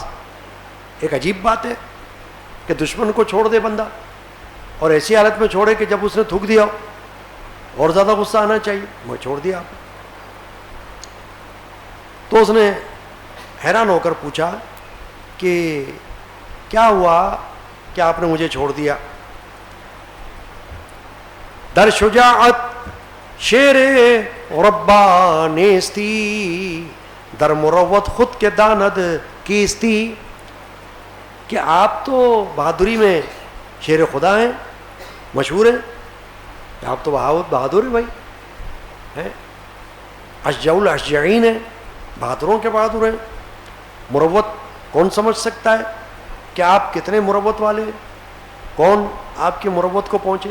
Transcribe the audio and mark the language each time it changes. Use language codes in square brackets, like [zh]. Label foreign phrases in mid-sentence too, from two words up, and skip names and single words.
[ur] ایک عجیب بات ہے کہ دشمن کو چھوڑ دے بندہ، اور ایسی حالت میں چھوڑے کہ جب اس نے تھوک دیا اور زیادہ غصہ آنا چاہیے. میں چھوڑ دیا آپ. تو اس نے حیران ہو کر پوچھا کہ کیا ہوا کہ آپ نے مجھے چھوڑ دیا؟ [fa] در شجاعت شیر ربانیستی در مروت خود کے داند کیستی. [ur] کہ آپ تو بہادری میں شیر خدا ہیں، مشہور ہیں، آپ تو بہادر ہیں بھائی، [ar] اشجع الاشجعین [ur] ہیں، بہادروں کے بہادر ہیں. مروت کون سمجھ سکتا ہے کہ آپ کتنے مروت والے ہیں، کون آپ کی مروت کو پہنچے.